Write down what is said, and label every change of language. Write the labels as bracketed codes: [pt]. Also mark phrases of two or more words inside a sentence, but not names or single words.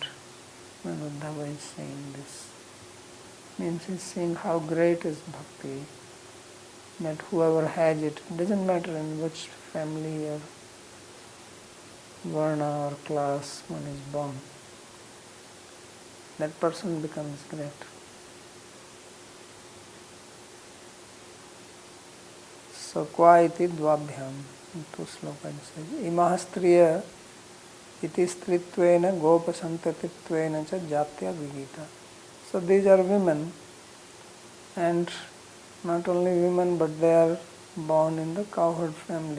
[en] When Uddhava is saying this, means he is saying how great is bhakti, that whoever has it, doesn't matter in which family or varna or class one is born, that person becomes great. [sa] So kwa iti dvabhyam, [en] in two slokas it says, [sa] imah striya iti stritvena gopasantatitvena cha jatya vigita. [en] So these are women, and not only women but they are born in the cowherd family.